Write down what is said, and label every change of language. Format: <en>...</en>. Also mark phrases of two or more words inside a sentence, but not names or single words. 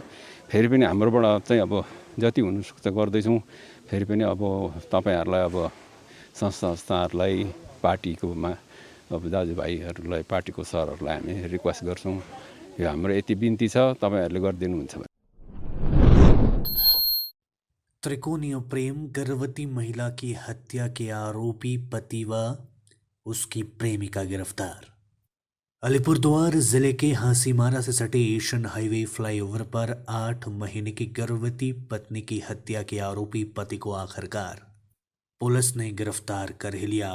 <ne>फेरि पनि हाम्रोबाट चाहिँ अब जति हुनसक्छ गर्दैछौँ। फेरि पनि अब तपाईँहरूलाई अब संस्थाहरूलाई पार्टीकोमा अब दाजुभाइहरूलाई पार्टीको सरहरूलाई हामी रिक्वेस्ट गर्छौँ, यो हाम्रो यति बिन्ती छ, तपाईँहरूले गरिदिनुहुन्छ भने।</ne> <hi>त्रिकोणीय प्रेम, गर्भवती महिला की हत्या के आरोपी पति व उसकी प्रेमिका गिरफ्तार। अलीपुरद्वार जिले के हासीमारा से सटे</hi> <en>Asian highway flyover</en> <hi>पर 8 महीने की गर्भवती पत्नी की हत्या के आरोपी पति को आखिरकार पुलिस ने गिरफ्तार कर ही लिया।</hi>